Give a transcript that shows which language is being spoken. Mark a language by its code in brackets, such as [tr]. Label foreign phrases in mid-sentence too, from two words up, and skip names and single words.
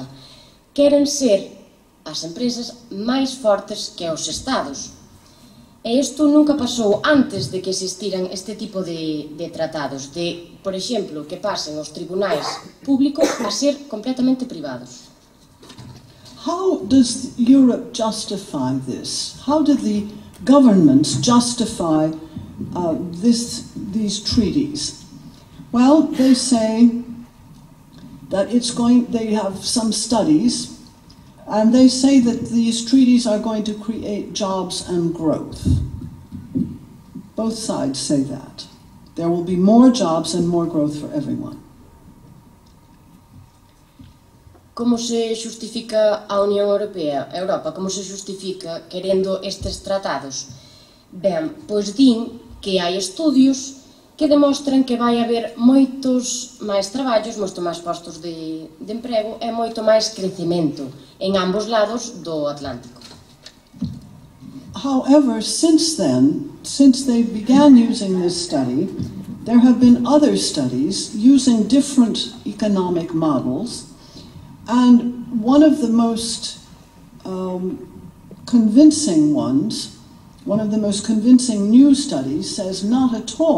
[gl] Queren ser as empresas máis fortes que os Estados. E isto nunca pasou antes de que existiran este tipo de tratados, de, por exemplo, que pasen os tribunais públicos a ser completamente privados. [en] How does Europe justify this? How do the governments justify these treaties? Well, they say that they have some studies, and they say that these treaties are going to create jobs and growth. Both sides say that. There will be more jobs and more growth for everyone. [gl] Como se justifica a Unión Europea, a Europa, como se justifica querendo estes tratados? Ben, pois din que hai estudios que demostran que vai haber moitos máis traballos, moito máis postos de emprego e moito máis crecemento en ambos lados do Atlántico. [en] However, since then, since they began using this study, there have been other studies using different economic models, and one of the most convincing ones, one of the most convincing new studies says not at all.